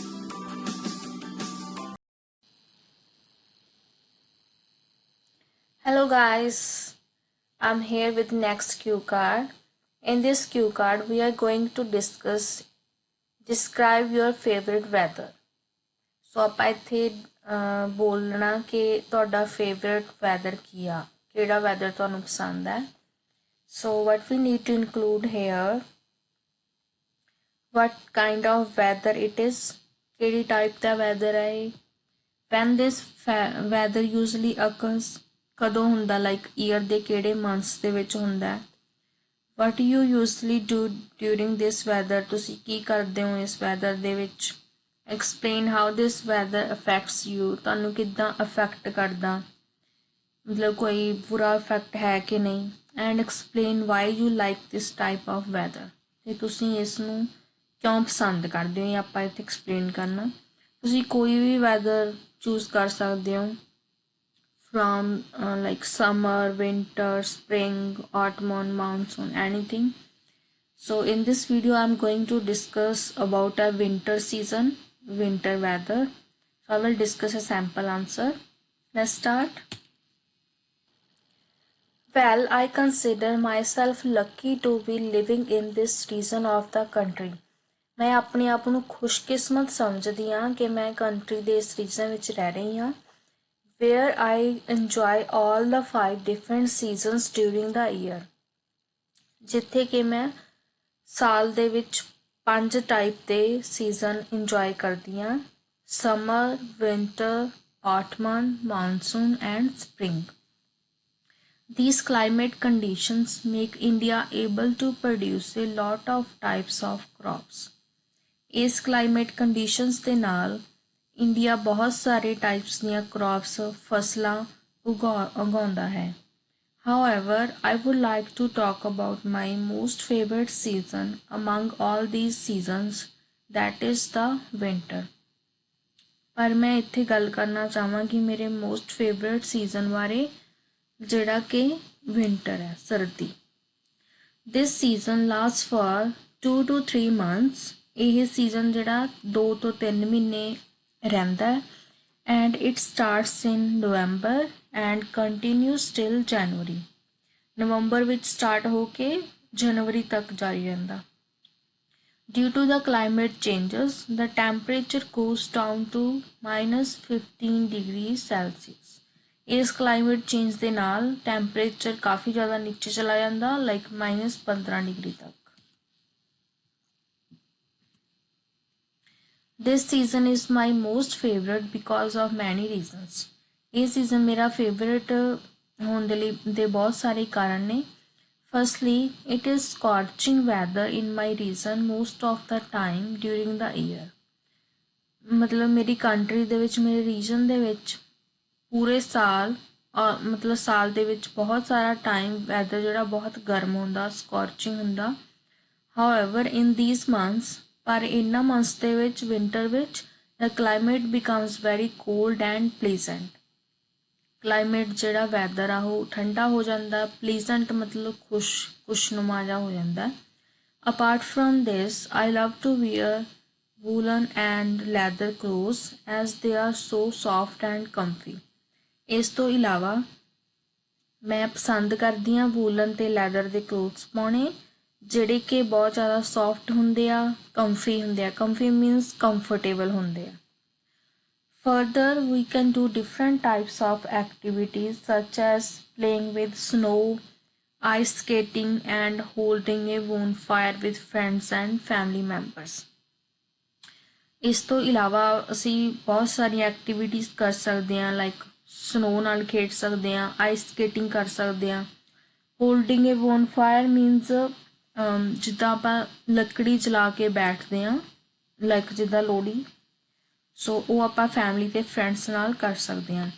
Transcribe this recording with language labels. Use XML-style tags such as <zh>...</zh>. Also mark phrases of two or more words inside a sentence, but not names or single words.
<en>Hello guys, I'm here with next cue card. In this cue card, we are going to describe your favorite weather.</en> <pa>ਸੋ ਆਪਾਂ ਇੱਥੇ ਬੋਲਣਾ ਕਿ ਤੁਹਾਡਾ</pa> <en>favourite weather</en> <pa>ਕੀ ਆ, ਕਿਹੜਾ ਵੈਦਰ ਤੁਹਾਨੂੰ ਪਸੰਦ ਹੈ.</pa> <en>ਸੋ what we need to include here, what kind of weather it is,</en> <pa>ਕਿਹੜੀ ਟਾਈਪ ਦਾ ਵੈਦਰ ਹੈ ਇਹ,</pa> <en>when this weather usually occurs,</en> <pa>ਕਦੋਂ ਹੁੰਦਾ,</pa> <en>like year</en> <pa>ਦੇ ਕਿਹੜੇ ਮੰਥਸ ਦੇ ਵਿੱਚ ਹੁੰਦਾ,</pa> <en>what you usually do during this weather,</en> <pa>ਤੁਸੀਂ ਕੀ ਕਰਦੇ ਹੋ ਇਸ ਵੈਦਰ ਦੇ ਵਿੱਚ,</pa> <en>explain how this weather affects you,</en> <pa>ਤੁਹਾਨੂੰ ਕਿੱਦਾਂ ਅਫੈਕਟ ਕਰਦਾ, ਮਤਲਬ ਕੋਈ ਬੁਰਾ ਇਫੈਕਟ ਹੈ ਕਿ ਨਹੀਂ,</pa> <en>and explain why you like this type of weather,</en> <pa>ਅਤੇ ਤੁਸੀਂ ਇਸ ਨੂੰ ਕਿਉਂ ਪਸੰਦ ਕਰਦੇ ਹੋ, ਇਹ ਆਪਾਂ ਇੱਥੇ ਐਕਸਪਲੇਨ ਕਰਨਾ. ਤੁਸੀਂ ਕੋਈ ਵੀ</pa> <en>weather choose</en> <pa>ਕਰ ਸਕਦੇ ਹੋ,</pa> <en>from like summer, winter, spring, autumn, monsoon, anything. So in this video I'm going to discuss about a winter season, winter weather. So I will discuss a sample answer. Let's start. Well, I consider myself lucky to be living in this region of the country.</en> <hi>मैं अपने आप</hi> <pa>ਨੂੰ ਖੁਸ਼ਕਿਸਮਤ ਸਮਝਦੀ ਹਾਂ ਕਿ ਮੈਂ ਕੰਟਰੀ ਦੇ ਇਸ ਰੀਜਨ ਵਿੱਚ ਰਹਿ ਰਹੀ ਹਾਂ,</pa> <en>where I enjoy all the 5 different seasons during the year.</en> <pa>ਜਿੱਥੇ ਕਿ ਮੈਂ ਸਾਲ ਦੇ ਵਿੱਚ 5 ਟਾਈਪ ਦੇ</pa> <en>season enjoy</en> <pa>ਕਰਦੀ ਹਾਂ,</pa> <en>summer, winter, autumn, monsoon and spring. These climate conditions make India able to produce a lot of types of crops.</en> <pa>ਇਸ</pa> <en>climate conditions</en> <pa>ਦੇ ਨਾਲ ਇੰਡੀਆ ਬਹੁਤ ਸਾਰੇ ਟਾਈਪਸ ਦੀਆਂ ਕ੍ਰੌਪਸ, ਫਸਲਾਂ ਉਗਾਉਂਦਾ ਹੈ.</pa> <en>However, I would like to talk about my most favorite season among all these seasons, that is the winter.</en> <pa>ਪਰ ਮੈਂ ਇੱਥੇ ਗੱਲ ਕਰਨਾ ਚਾਹਾਂਗੀ ਮੇਰੇ</pa> <en>most favourite season</en> <pa>ਬਾਰੇ, ਜਿਹੜਾ ਕਿ ਵਿੰਟਰ ਹੈ, ਸਰਦੀ.</pa> <en>This season lasts for 2 to 3 months.</en> <pa>ਇਹ ਸੀਜ਼ਨ ਜਿਹੜਾ 2 ਤੋਂ 3 ਮਹੀਨੇ ਰਹਿੰਦਾ ਹੈ,</pa> <en>and it starts in November and continues till January.</en> <pa>ਨਵੰਬਰ ਵਿੱਚ ਸਟਾਰਟ ਹੋ ਕੇ ਜਨਵਰੀ ਤੱਕ ਜਾਰੀ ਰਹਿੰਦਾ.</pa> <en>Due to the climate changes, the temperature goes down to -15 degrees Celsius.</en> <pa>ਇਸ</pa> <en>climate change</en> <pa>ਦੇ ਨਾਲ ਟੈਂਪਰੇਚਰ ਕਾਫੀ ਜ਼ਿਆਦਾ ਨੀਚੇ ਚਲਾ ਜਾਂਦਾ, ਲਾਈਕ -15 ਡਿਗਰੀ ਤੱਕ.</pa> <en>This season is my most favorite because of many reasons.</en> <pa>ਇਹ ਸੀਜ਼ਨ ਮੇਰਾ ਫੇਵਰੇਟ ਹੋਣ ਦੇ ਬਹੁਤ ਸਾਰੇ ਕਾਰਨ ਨੇ.</pa> <en>Firstly, it is scorching weather in my region most of the time during the year.</en> <pa>ਮਤਲਬ ਮੇਰੀ ਕੰਟਰੀ ਦੇ ਵਿੱਚ, ਮੇਰੇ ਰੀਜਨ ਦੇ ਵਿੱਚ ਪੂਰੇ ਸਾਲ ਮਤਲਬ ਸਾਲ ਦੇ ਵਿੱਚ ਬਹੁਤ ਸਾਰਾ</pa> <en>time weather</en> <pa>ਜਿਹੜਾ ਬਹੁਤ ਗਰਮ ਹੁੰਦਾ, ਸਕੋਰਚਿੰਗ ਹੁੰਦਾ.</pa> <en>However, in these months,</en> <pa>ਪਰ ਇਹਨਾਂ ਮੰਥਸ ਦੇ ਵਿੱਚ, ਵਿੰਟਰ ਵਿੱਚ,</pa> <en>the climate becomes very cold and pleasant.</en> <pa>ਕਲਾਈਮੇਟ ਜਿਹੜਾ ਵੈਦਰ ਆ ਉਹ ਠੰਡਾ ਹੋ ਜਾਂਦਾ, ਪਲੀਜ਼ੈਂਟ ਮਤਲਬ ਖੁਸ਼ਨੁਮਾ ਜਿਹਾ ਹੋ ਜਾਂਦਾ.</pa> <en>apart from this, I love to wear woollen and leather clothes as they are so soft and comfy.</en> <pa>ਇਸ ਤੋਂ ਇਲਾਵਾ ਮੈਂ ਪਸੰਦ ਕਰਦੀ ਹਾਂ ਵੂਲਨ ਅਤੇ ਲੈਦਰ ਦੇ ਕਲੋਥਸ ਪਾਉਣੇ, ਜਿਹੜੇ ਕਿ ਬਹੁਤ ਜ਼ਿਆਦਾ ਸੌਫਟ ਹੁੰਦੇ ਆ, ਕੰਫੀ ਹੁੰਦੇ ਆ.</pa> <en>comfy means comfortable</en> <pa>ਹੁੰਦੇ ਆ.</pa> <en>Further, we can do different types of activities such as playing with snow, ice skating and holding a bonfire with friends and family members.</en> <pa>ਇਸ ਤੋਂ ਇਲਾਵਾ ਅਸੀਂ ਬਹੁਤ ਸਾਰੀਆਂ ਐਕਟੀਵਿਟੀਜ਼ ਕਰ ਸਕਦੇ ਹਾਂ,</pa> <en>like snow</en> <pa>ਨਾਲ ਖੇਡ ਸਕਦੇ ਹਾਂ,</pa> <en>ice skating</en> <pa>ਕਰ ਸਕਦੇ ਹਾਂ.</pa> <en>holding a bonfire means</en> <pa>ਜਿੱਦਾਂ ਆਪਾਂ ਲੱਕੜੀ ਜਲਾ ਕੇ ਬੈਠਦੇ ਹਾਂ, ਲਾਈਕ ਜਿੱਦਾਂ ਲੋਹੜੀ, ਸੋ ਉਹ ਆਪਾਂ ਫੈਮਿਲੀ ਅਤੇ ਫਰੈਂਡਸ ਨਾਲ ਕਰ ਸਕਦੇ ਹਾਂ.</pa>